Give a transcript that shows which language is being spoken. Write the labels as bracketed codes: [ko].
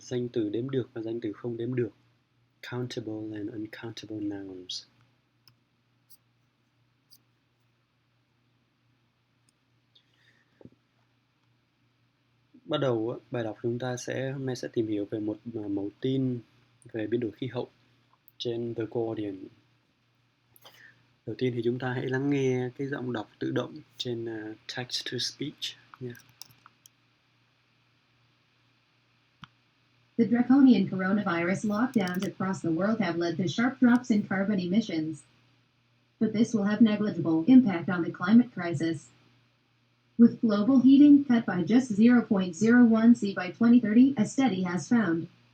[vi] Danh từ đếm được và danh từ không đếm được. [en] Countable and uncountable nouns. [vi] Bắt đầu bài đọc chúng ta hôm nay sẽ tìm hiểu về một mẫu tin về biến đổi khí hậu trên The Guardian. Đầu tiên thì chúng ta hãy lắng nghe cái giọng đọc tự động trên text to speech nha. [en] The draconian coronavirus lockdowns across the world have led to sharp drops in carbon emissions. But this will have negligible impact on the climate crisis. With global heating cut by just 0.01 C by 2030, a study has found.